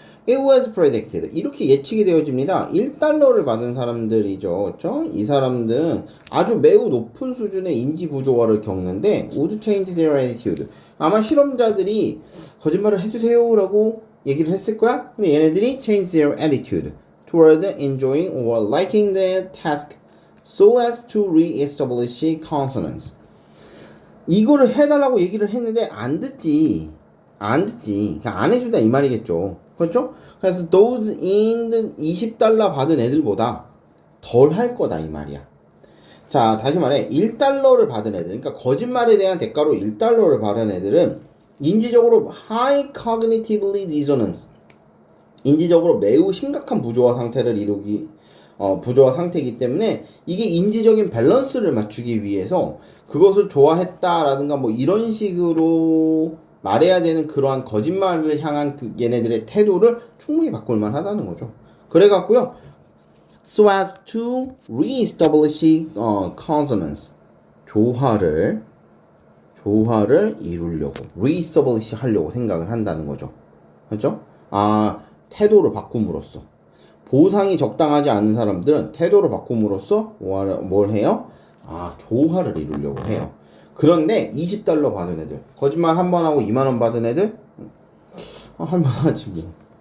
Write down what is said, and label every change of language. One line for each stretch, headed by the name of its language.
English: It was predicted.
Korean: 이렇게 예측이 되어집니다. 1달러를 받은 사람들이죠. 그렇죠? 이 사람들은 아주 매우 높은 수준의 인지 부조화를 겪는데
English: would change their attitude.
Korean: 아마 실험자들이 거짓말을 해주세요라고 얘기를 했을 거야. 근데 얘네들이
English: change their attitude toward enjoying or liking the task so as to re-establish consonance.
Korean: 이거를 해달라고 얘기를 했는데 안 듣지. 그러니까 안 해준다 이 말이겠죠. 그렇죠? 그래서
English: those in the
Korean: 20달러 받은 애들보다 덜 할 거다 이 말이야. 자, 다시 말해 1달러를 받은 애들, 그러니까 거짓말에 대한 대가로 1달러를 받은 애들은 인지적으로
English: high cognitively dissonance,
Korean: 인지적으로 매우 심각한 부조화 상태를 부조화 상태이기 때문에 이게 인지적인 밸런스를 맞추기 위해서 그것을 좋아했다라든가 뭐 이런 식으로 말해야 되는 그러한 거짓말을 향한 얘네들의 태도를 충분히 바꿀만 하다는 거죠. 그래갖고요.
English: So as to re-establish consonance.
Korean: 조화를 이루려고, re-establish 하려고 생각을 한다는 거죠. 그렇죠? 태도를 바꿈으로써. 보상이 적당하지 않은 사람들은 태도를 바꿈으로써 뭘 해요? 조화를 이루려고 해요. 그런데 20달러 받은 애들, 거짓말 한 번 하고 2만원 받은 애들 할만하지 뭐.